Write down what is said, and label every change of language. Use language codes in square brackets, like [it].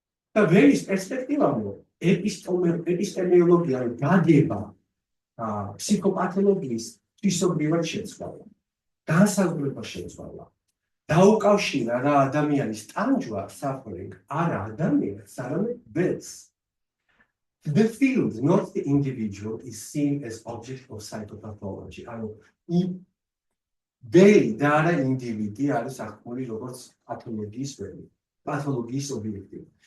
[ka] და ველის პერსპექტივამდე ეპისტემოლოგია გაგება ფსიქოპათოლოგიის თვისობრივად შეცვალა, განსაზღვრება შეცვალა დაუკავშირა რა ადამიანის ტანჯვა suffering არა ადამიანს, არამედ ველს. [en] The field, not the individual, is seen as object of psychopathology. [ka] ანუ ველი და არა ინდივიდი არის აღქმული როგორც პათოლოგიის ველი, პათოლოგიის ობიექტი.